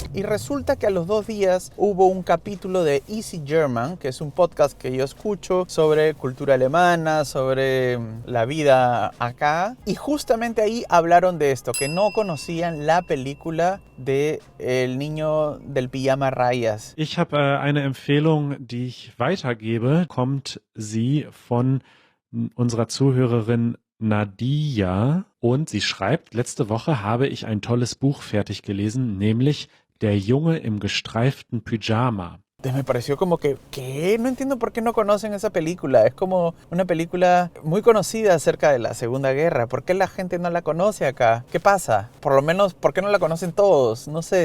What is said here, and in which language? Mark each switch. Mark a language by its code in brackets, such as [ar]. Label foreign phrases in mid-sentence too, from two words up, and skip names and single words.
[es] Y resulta que a los 2 días hubo un capítulo de Easy German, que es un podcast que yo escucho sobre cultura alemana, sobre la vida acá. Y justamente ahí hablaron de esto, que no conocían la película de El niño del pijama rayas. [de] Ich habe eine Empfehlung, die ich weitergebe. Kommt sie von unserer Zuhörerin Nadia und sie schreibt, letzte Woche habe ich ein tolles Buch fertig gelesen, nämlich Der Junge im gestreiften Pyjama. [es] Me pareció como que, ¿qué? No entiendo por qué no conocen esa película. Es como una película muy conocida acerca de la Segunda Guerra. ¿Por qué la gente no la conoce acá? ¿Qué pasa? Por lo menos, ¿por qué no la conocen todos? No sé.